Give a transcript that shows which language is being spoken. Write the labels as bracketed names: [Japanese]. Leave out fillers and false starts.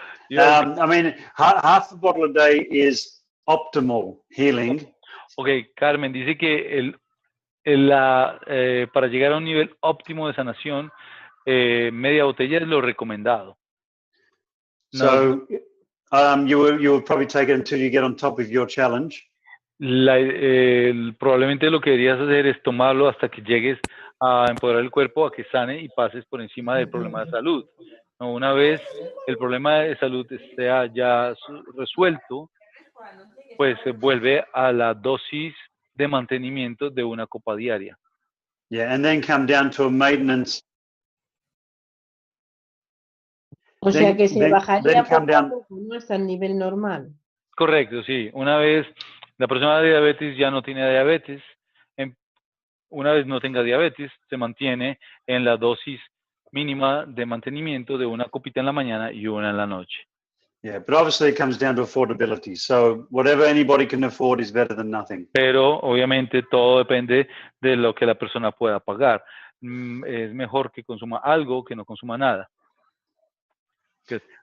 [English] I mean, half a bottle a day is optimal healing. [Spanish] Okay, Carmen dice que para llegar a un nivel óptimo de sanación, media botella es lo recomendado. [English] So, you will probably take it until you get on top of your challenge. [Spanish] Probablemente lo que deberías hacer es tomarlo hasta que llegues a empoderar el cuerpo, a que sane y pases por encima del problema de salud. ¿No? Una vez el problema de salud esté ya resuelto, pues se vuelve a la dosis de mantenimiento de una copa diaria. [English] Yeah, and then come down to a maintenance. [Spanish] O sea que se bajaría poco a poco, ¿no? Hasta el nivel normal. Correcto, sí. Una vez la persona de diabetes ya no tiene diabetes, una vez no tenga diabetes, se mantiene en la dosis mínima de mantenimiento de una copita en la mañana y una en la noche. [English] Yeah, but obviously it comes down to affordability. So whatever anybody can afford is better than nothing. [Spanish] Pero obviamente todo depende de lo que la persona pueda pagar. Es mejor que consuma algo que no consuma nada. Good.